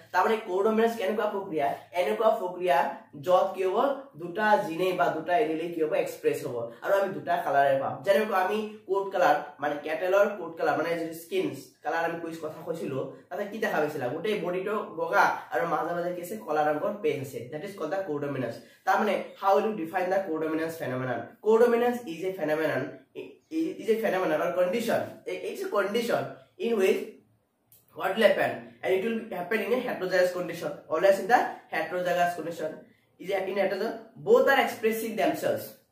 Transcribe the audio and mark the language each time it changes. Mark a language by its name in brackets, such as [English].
[Assamese] তাৰ মানে কোডোমিনেন্স কেনেকুৱা প্ৰক্ৰিয়া, এনেকুৱা প্ৰক্ৰিয়া যত কি হ'ব দুটা জিনে বা দুটা এলিলে কি হ'ব এক্সপ্রেস হ'ব, আৰু আমি দুটা কালাৰে পাম। যেনেকৈ আমি কোড কালাৰ মানে ক্যাটেলৰ কোড কালাৰ মানে যে স্কিনস কালাৰ আমি কুইজ কথা কৈছিলো তাতে কি দেখা পাইছিলা গোটেই বডিটো বগা আৰু মাজে মাজে কি আছে কলা ৰঙৰ পেজ আছে, [English] That is called the codominance. [Assamese] তাৰ মানে [English] How will you define the codominance phenomenon. Codominance is a phenomenon, or condition. It's a condition in which what will happen, and it will happen in a heterozygous condition. Always in the heterozygous condition. Is in heterozygous, both are expressing themselves.